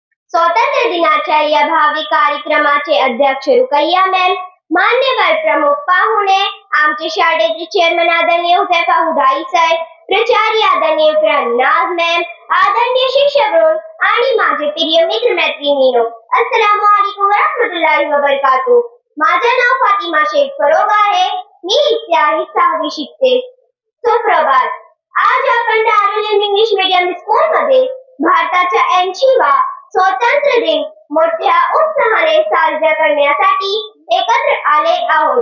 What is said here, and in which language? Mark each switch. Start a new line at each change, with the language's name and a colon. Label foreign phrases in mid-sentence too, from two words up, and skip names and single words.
Marathi: स्वातंत्र्य दिनाच्या या भावी कार्यक्रमाचे अध्यक्ष रुकैया मॅम, मान्यवर प्रमुख पाहुणे, आमचे शाळेचे चेअरमन आदरणीय हुजैफा हुदाई सर, प्राचार्य आदरणीय नाज मॅम, आदरणीय शिक्षकगण आणि माझे प्रिय मित्र मैत्रिणींनो,
Arabic: السلام عليكم ورحمة الله وبركاته.
Marathi: माझे नाव फातिमा शेख फरोग आहे. मी इत्यादी 6वी शिकते. सुप्रभात. आज आपण दारुल उलूम इंग्लिश मीडियम स्कूल मध्ये भारताच्या 80वा स्वातंत्र्य दिन मोठ्या उत्साहाने साजरा करण्यासाठी एकत्र आले आहोत.